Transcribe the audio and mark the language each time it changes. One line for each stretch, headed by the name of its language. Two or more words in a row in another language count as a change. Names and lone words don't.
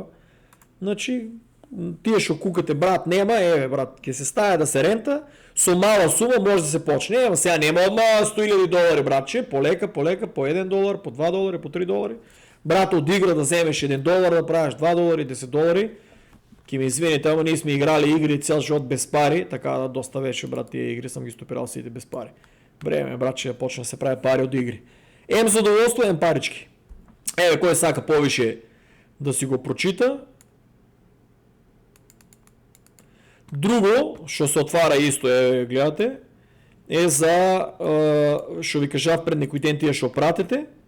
Macedonian: Значи тие што кукате, брат, нема, брат, ќе се стае да се рента, со мала сума може да се почне, ама сега нема одма $100,000, братче, полека, по $1, по $2, по $3. Брат, од игра да земеш $1, да правиш $2, $10, ки ме извините, ама ние сме играли игри цел живот без пари, така да доста вече, брат, тие игри съм ги стопирал сите без пари. Време, братче, да почне да се прави пари од игри. Задоволство, парички. Кој сака повише да си го прочита. Друго, што се отвара исто, гледате, за, што ви кажав пред некој ден тие што пратите.